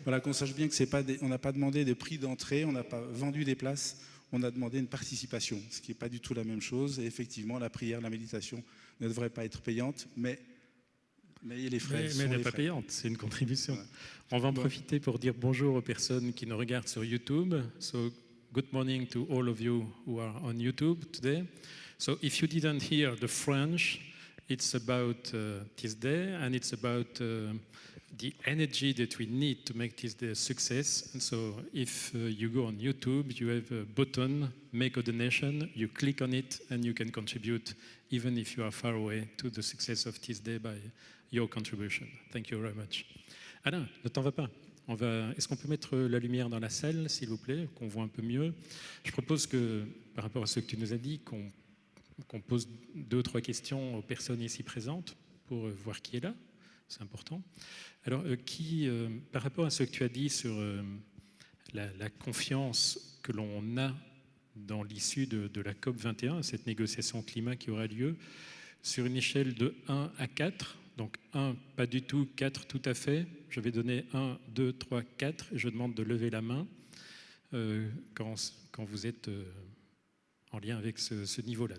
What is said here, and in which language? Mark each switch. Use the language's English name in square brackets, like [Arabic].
[French] Voilà, qu'on sache bien que on n'a pas demandé de prix d'entrée, on n'a pas vendu des places, on a demandé une participation, ce qui n'est pas du tout la même chose. Et effectivement, la prière, la méditation ne devrait pas être payante, mais les frais mais elle n'est pas payante, c'est une contribution. Voilà. On va en profiter pour dire bonjour aux personnes qui nous regardent sur YouTube. [English] So, good morning to all of you who are on YouTube today. So, if you didn't hear the French, it's about this day, and it's about the energy that we need to make this day a success. And so if you go on YouTube, you have a button, make a donation, you click on it, and you can contribute, even if you are far away, to the success of this day by your contribution. Thank you very much. Alain, [French] ne t'en va pas. Est-ce qu'on peut mettre la lumière dans la salle, s'il vous plaît, qu'on voit un peu mieux? Je propose que, par rapport à ce que tu nous as dit, qu'on pose 2 ou 3 questions aux personnes ici présentes pour voir qui est là. c'est important. Alors, par rapport à ce que tu as dit sur la confiance que l'on a dans l'issue de la COP21, cette négociation climat qui aura lieu, sur une échelle de 1 à 4, donc 1 pas du tout, 4 tout à fait, je vais donner 1, 2, 3, 4, et je demande de lever la main quand vous êtes en lien avec ce niveau-là.